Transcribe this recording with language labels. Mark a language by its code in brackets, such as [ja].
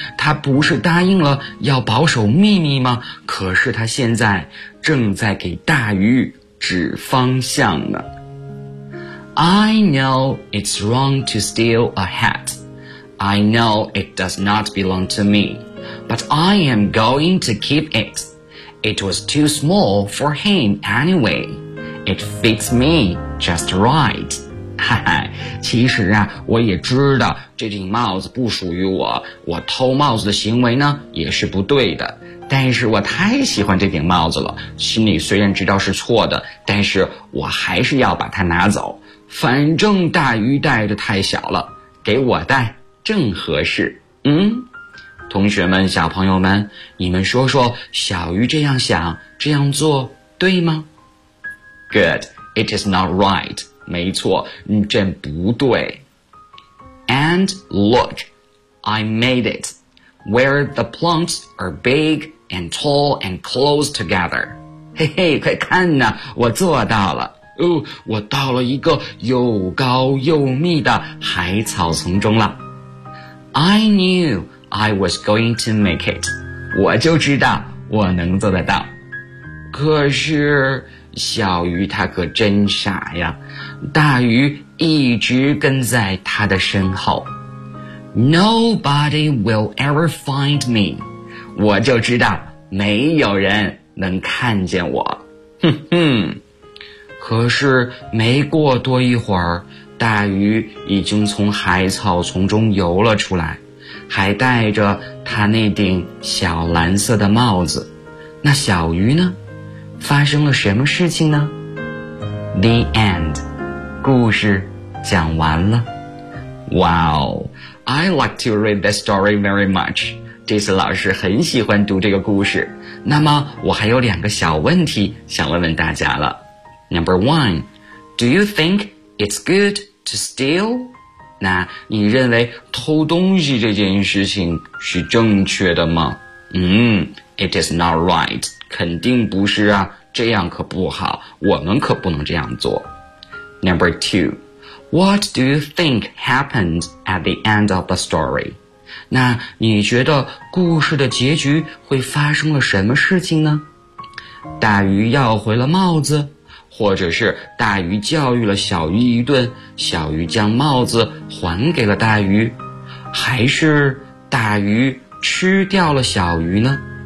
[zh] 它不是答应了要保守秘密吗？可是它现在正在给大鱼指方向呢。 [en] I know it's wrong to steal a hat. I know it does not belong to me. But I am going to keep it. It was too small for him anyway. It fits me just right. [zh] 其实啊，我也知道这顶帽子不属于我，我偷帽子的行为呢也是不对的，但是我太喜欢这顶帽子了，心里虽然知道是错的，但是我还是要把它拿走，反正大鱼戴的太小了，给我戴正合适。同学们，小朋友们，你们说说小鱼这样想这样做对吗？ [en] Good, it is not right. [zh] 没错，这不对。 [en] And look, I made it where the plants are big and tall and close together. [zh] 嘿嘿，快看呐，我做到了。我到了一个又高又密的海草丛中了。 [en] I knewI was going to make it. [zh] 我就知道我能做得到。可是小鱼它可真傻呀，大鱼一直跟在它的身后。 [en] Nobody will ever find me. [zh] 我就知道没有人能看见我。哼哼。可是没过多一会儿，大鱼已经从海草丛中游了出来，还戴着他那顶小蓝色的帽子。那小鱼呢？发生了什么事情呢？ [en] The end. [zh] 故事讲完了。 [en] Wow, I like to read this story very much. [zh] 这次老师很喜欢读这个故事。那么我还有两个小问题想问问大家了。 [en] Number one, do you think it's good to steal? [zh] 那你认为偷东西这件事情是正确的吗？ [en] It is not right. [zh] 肯定不是啊，这样可不好，我们可不能这样做。 [en] Number two, what do you think happened at the end of the story? [zh] 那你觉得故事的结局会发生了什么事情呢？大鱼要回了帽子，或者是大鱼教育了小鱼一顿，小鱼将帽子还给了大鱼，还是大鱼吃掉了小鱼呢？